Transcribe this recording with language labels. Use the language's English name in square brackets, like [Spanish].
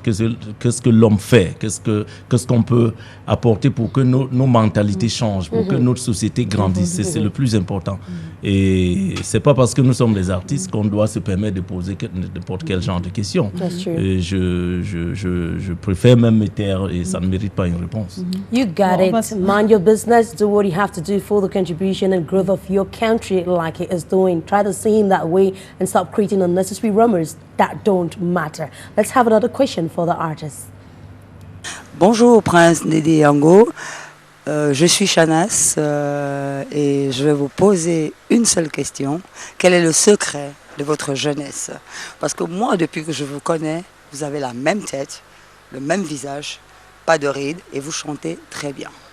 [French] Qu'est-ce que l'homme fait? Qu'est-ce qu'on peut apporter pour que nos mentalités changent, pour que notre société grandisse? C'est le plus important. Et ce n'est pas parce que nous sommes des artistes qu'on doit se permettre de poser n'importe quel genre de questions. Et je préfère même me taire, et ça ne mérite pas une réponse. [English] You got it. Mind your business. Do what you have to do for the contribution and growth of your country like it is doing. Try to see in that way and stop creating unnecessary rumors that don't matter. Let's have another question for the artist. [French] Bonjour Prince Didier Yango. Je suis Chanas et je vais vous poser une seule question. Quel est le secret de votre jeunesse? Parce que moi, depuis que je vous connais, vous avez la même tête, le même visage, pas de rides, et vous chantez très bien.